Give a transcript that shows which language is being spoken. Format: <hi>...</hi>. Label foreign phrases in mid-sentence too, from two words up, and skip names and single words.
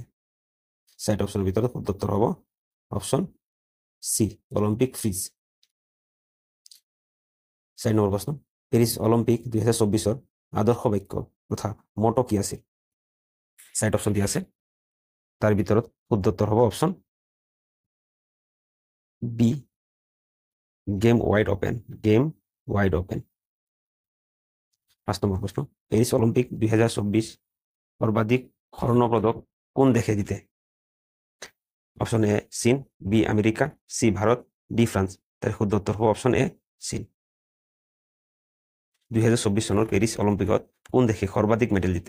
<as>চাইট অপশ্যনৰ ভিতৰত শুদ্ধ উত্তৰ হ'ব অপশ্যন সি, অলিম্পিক ফ্ৰিজ। 4 নম্বৰ প্ৰশ্ন, পেৰিছ অলিম্পিক 2024 আদৰ্শ বাক্য তথা মটো কি আছিল? চাইট অপশ্যন দিয়া আছে, তাৰ ভিতৰত শুদ্ধ উত্তৰ হ'ব অপশ্যন বি,</as> <en>Game wide open, game wide open.</en> <as>5 নম্বৰ প্ৰশ্ন, পেৰিছ অলিম্পিক 2024 সৰ্বাধিক স্বৰ্ণ পদক কোন দেশে জিতে? অপশ্যন এ চীন, বি আমেৰিকা, সি ভাৰত, ডি ফ্ৰান্স। তাৰ শুদ্ধ উত্তৰ হ'ব অপশ্যন এ চীন। 2024 চনৰ পেৰিছ অলিম্পিকত কোন দেশে সৰ্বাধিক মেডেল জিতে?</as>